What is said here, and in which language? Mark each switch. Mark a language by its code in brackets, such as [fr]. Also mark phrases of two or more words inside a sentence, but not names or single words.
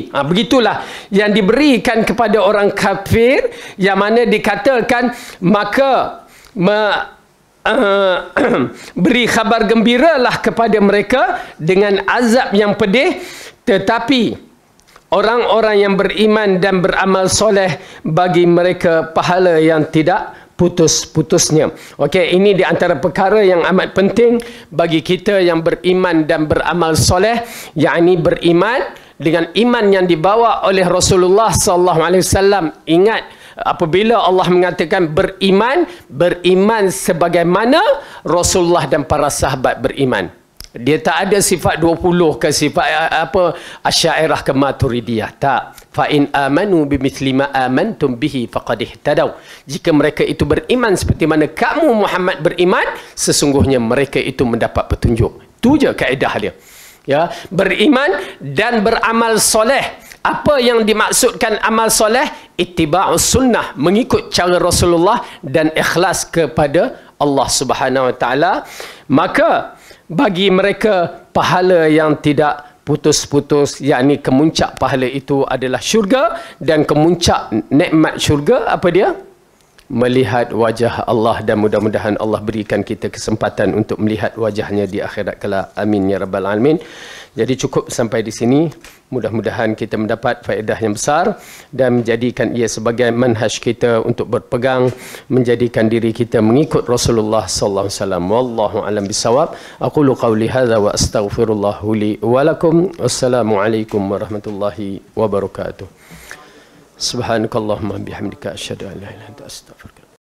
[ms] Begitulah yang diberikan kepada orang kafir, yang mana dikatakan maka beri khabar gembiralah kepada mereka dengan azab yang pedih, tetapi orang-orang yang beriman dan beramal soleh, bagi mereka pahala yang tidak putus-putusnya. Okey, ini di antara perkara yang amat penting bagi kita yang beriman dan beramal soleh, yakni beriman dengan iman yang dibawa oleh Rasulullah [ar] صلى الله عليه وسلم. [ms] Ingat, apabila Allah mengatakan beriman, beriman sebagaimana Rasulullah dan para sahabat beriman. Dia tak ada sifat 20 ke sifat Asy'ariyah ke Maturidiyah. Tak. [ar] فإن آمنوا بمثل ما آمنتم به فقد اهتدوا. [ms] Jika mereka itu beriman seperti mana kamu Muhammad beriman, sesungguhnya mereka itu mendapat petunjuk. Itu je kaedah dia. Ya, beriman dan beramal soleh. Apa yang dimaksudkan amal soleh? [ar] اتباع السنة, [ms] mengikut cara Rasulullah dan ikhlas kepada Allah [ar] سبحانه وتعالى. [ms] Maka bagi mereka pahala yang tidak putus-putus, yakni kemuncak pahala itu adalah syurga, dan kemuncak nikmat syurga apa dia? Melihat wajah Allah, dan mudah-mudahan Allah berikan kita kesempatan untuk melihat wajahnya di akhirat kelak. [ar] آمين يا رب العالمين. [ms] Jadi cukup sampai di sini. Mudah-mudahan kita mendapat faedah yang besar dan menjadikan ia sebagai manhaj kita untuk berpegang, menjadikan diri kita mengikut Rasulullah [ar] صلى الله عليه وسلم. والله أعلم بالصواب. أقول قولي هذا وأستغفر الله لي ولكم. والسلام عليكم ورحمة الله وبركاته سبحانك اللهم بحمدك أشهد أن لا إله إلا أنت أستغفرك